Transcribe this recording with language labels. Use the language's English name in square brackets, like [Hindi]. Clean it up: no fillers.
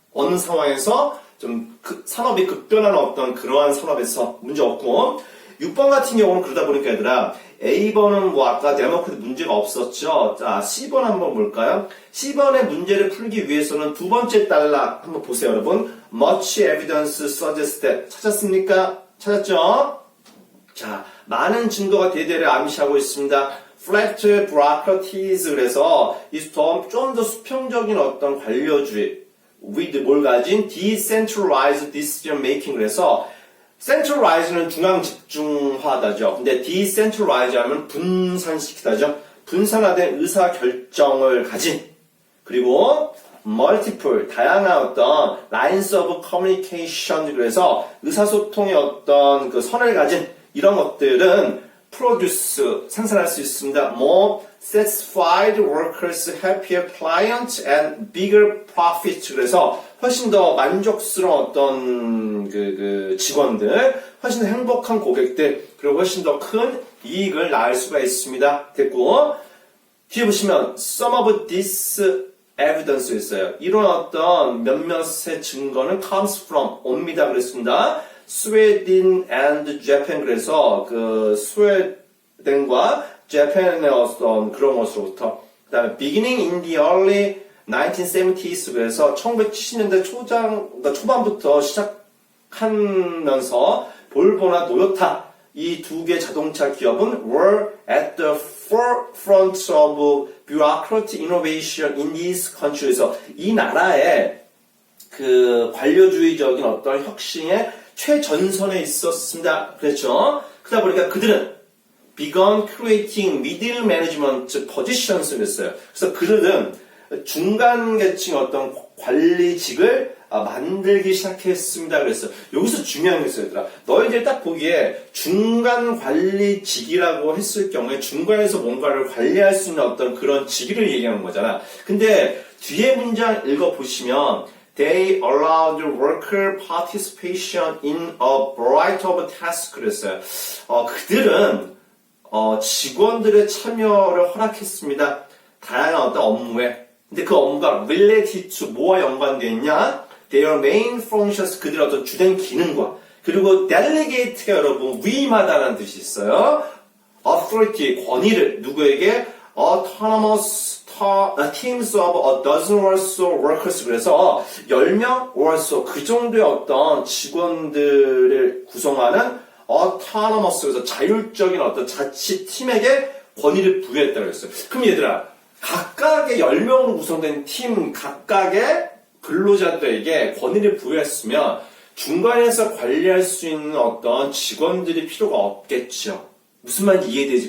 [Korean] 어느 상황에서 좀 산업이 급변하는 어떤 그러한 산업에서 문제 없고 6번 같은 경우는 그러다 보니까 얘들아 A번은 뭐 아까 데모크라트 문제가 없었죠. 자, C번 한번 볼까요? C번의 문제를 풀기 위해서는 두 번째 단락 한번 보세요, 여러분. [English] Much evidence suggests that. [Korean] 찾았습니까? 찾았죠? 자, 많은 증거가 대대를 암시하고 있습니다. [English] Flat bureaucracies. [Korean] 그래서 좀 더 수평적인 어떤 관료주의 with 뭘 가진 [English] decentralized decision making. [Korean] 그래서 centralize는 중앙 집중화다죠. 근데 decentralize 하면 분산시키다죠. 분산화된 의사 결정을 가진, 그리고 multiple 다양한 어떤 [English] lines of communication. [Korean] 그래서 의사소통의 어떤 그 선을 가진 이런 것들은 produce 생산할 수 있습니다. [English] More satisfied workers, happier clients, and bigger profits. [Korean] 그래서 훨씬 더 만족스러운 어떤 직원들, 훨씬 더 행복한 고객들, 그리고 훨씬 더 큰 이익을 낳을 수가 있습니다. 됐고, 뒤에 보시면 [English] some of this evidence [Korean] 있어요. 이런 어떤 몇몇의 증거는 [English] comes from [Korean] 옵니다. 그랬습니다. 스웨덴 and Japan. 그래서 그 스웨덴과 재팬의 어떤 그런 것으로부터. [English] 그 다음에 beginning in the early 1970s. [Korean] 그래서 1970년대 초반부터 시작하면서 볼보나 도요타 이 두 개 자동차 기업은 [English] were at the forefront of bureaucratic innovation in these countries. [Korean] 이 나라의 그 관료주의적인 어떤 혁신의 최전선에 있었습니다. 그렇죠? 그러다 보니까 그들은 [English] began creating middle management positions [Korean] 를 했어요. 그래서 그들은 중간 계층 어떤 관리직을 만들기 시작했습니다. 그랬어요. 여기서 중요한 게 있어요, 얘들아. 너희들 딱 보기에 중간 관리직이라고 했을 경우에 중간에서 뭔가를 관리할 수 있는 어떤 그런 직위를 얘기하는 거잖아. 근데 뒤에 문장 읽어보시면 [English] They allowed worker participation in a variety of tasks. [Korean] 그랬어요. 그들은 직원들의 참여를 허락했습니다. 다양한 어떤 업무에. 근데 그 업무가 [English] related to [Korean] 뭐와 연관되어 있냐? [English] Their main functions. [Korean] 그들의 어떤 주된 기능과. 그리고 delegate가 여러분 위임하다는 뜻이 있어요. authority, 권위를 누구에게? [English] autonomous teams of a dozen or so workers. [Korean] 그래서 10명 [English] or so [Korean] 그 정도의 어떤 직원들을 구성하는 autonomous. 그래서 자율적인 어떤 자치팀에게 권위를 부여했다고 했어요. 그럼 얘들아, 각각의 10명으로 구성된 팀 각각의 근로자들에게 권위를 부여했으면 중간에서 관리할 수 있는 어떤 직원들이 필요가 없겠죠. 무슨 말인지 이해되지?